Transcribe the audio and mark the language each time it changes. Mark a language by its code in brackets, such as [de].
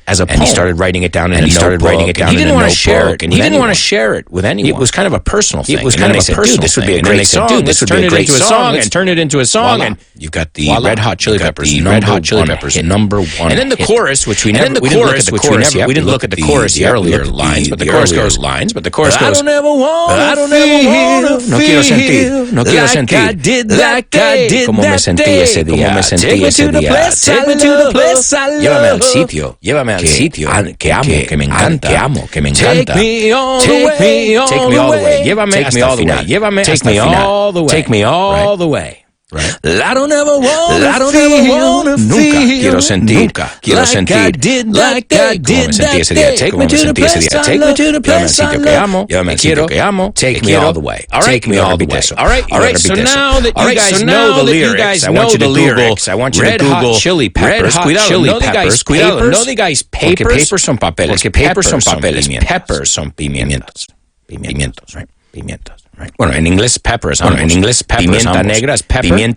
[en] And he started writing it down in a notebook. He didn't want to share it with anyone. It was kind of a personal thing. It was kind of a personal thing. This would be a great song. This would be a great song. And turn it into a song. And you've got the Red Hot Chili Peppers. Number one. And then the chorus, which we didn't look at the chorus, the earlier lines, but the chorus goes. I don't ever want. [es] No quiero sentir [en] like I did [es] como me sentí ese día. [en] Take me to the place I love. [es] Llévame al sitio que amo, que me encanta. [en] Take me all the way. [es] Llévame hasta el final. [en] Take me all the way. I don't ever wanna feel. [es] Nunca quiero sentir [en] like I did that day. Take me to the place I love. [es] Llévame al sitio que amo. [en] Take me all the way. All right, All right. So now that you guys know the lyrics, I want you to Google Red Hot Chili Peppers. [es] Cuidado, no digáis papers. Porque papers son papeles. Peppers son pimientos. Right? Pimientos. Right. Bueno, en inglés peppers. Pimienta negra es pepper.